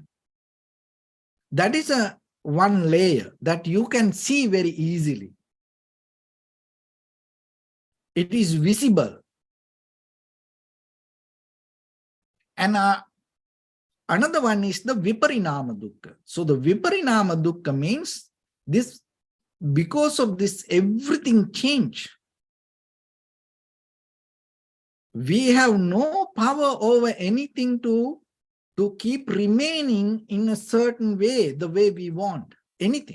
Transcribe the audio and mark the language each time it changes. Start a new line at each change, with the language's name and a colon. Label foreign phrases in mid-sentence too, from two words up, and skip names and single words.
English: That is a one layer that you can see very easily. It is visible. And another one is the
Pali: viparinama dukkha.
English: So the
Pali: viparinama dukkha
English: means this, because of this everything change. We have no power over anything to keep remaining in a certain way, the way we want, anything.